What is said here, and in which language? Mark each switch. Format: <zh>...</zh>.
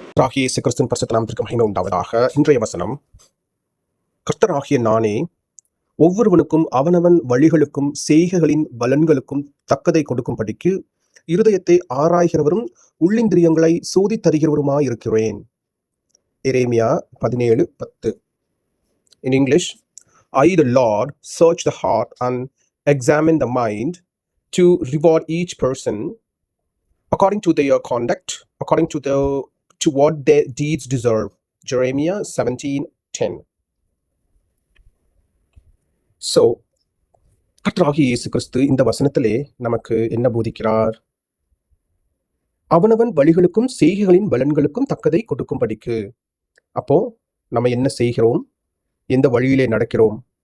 <ta>கர்த்தராகிய இயேசு கிறிஸ்துவின் பரிசுத்த நாமத்திற்கு மகிமை உண்டாவதாக. இன்றைய வசனம், கர்த்தராகிய நானே ஒவ்வொருவனுக்கும் அவனவன் வழிகளுக்கும் செய்கைகளின் பலன்களுக்கும் தக்கதை கொடுக்கும்படிக்கு இருதயத்தை ஆராய்கிறவரும் உள்ளிந்திரியங்களை சோதித்தறிகிறவருமாயிருக்கிறேன். எரேமியா 17:10.</ta> <en>In English, I the Lord search the heart and examine the mind to reward each person according to their conduct, according to what their deeds deserve. Jeremiah 17:10.</en> <ta>So, கர்த்தராகிய இயேசு கிறிஸ்து இந்த வசனத்திலே நமக்கு என்ன போதிக்கிறார்? அவனவன் வழிகளுக்கும் செய்கைகளின் பலன்களுக்கும் தக்கதை கொடுக்கும்படிக்கு. அப்போ நம்ம என்ன செய்கிறோம்? எந்த வழியிலே நடக்கிறோம்?</ta>